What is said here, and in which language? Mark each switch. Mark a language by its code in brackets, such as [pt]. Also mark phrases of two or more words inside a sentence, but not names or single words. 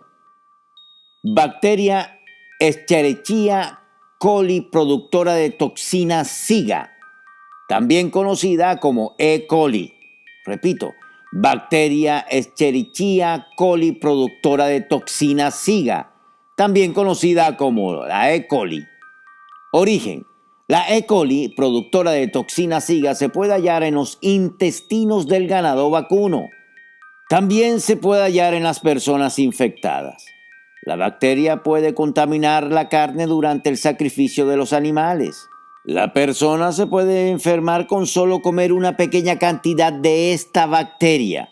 [es] Bacteria Escherichia coli, productora de toxina SIGA, también conocida como E. coli. Repito, bacteria Escherichia coli, productora de toxina SIGA, también conocida como la E. coli. Origen. La E. coli, productora de toxina SIGA, se puede hallar en los intestinos del ganado vacuno. También se puede hallar en las personas infectadas. La bacteria puede contaminar la carne durante el sacrificio de los animales. La persona se puede enfermar con solo comer una pequeña cantidad de esta bacteria.